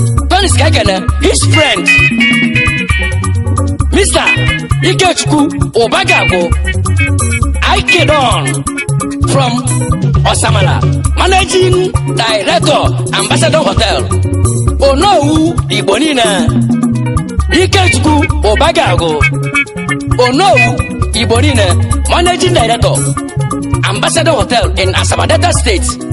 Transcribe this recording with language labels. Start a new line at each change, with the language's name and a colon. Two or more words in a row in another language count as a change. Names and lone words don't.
English: Tony Skagene, his friend, Mister Ikechukwu Ubagagu, Ike Don from Osamala, Managing Director, Ambassador Hotel,
Igbo: Onowu Igbo niile,
English: Ikechukwu Ubagagu.
Igbo: Onowu Igbo niile,
English: Managing Director, Ambassador Hotel in Asaba Delta State.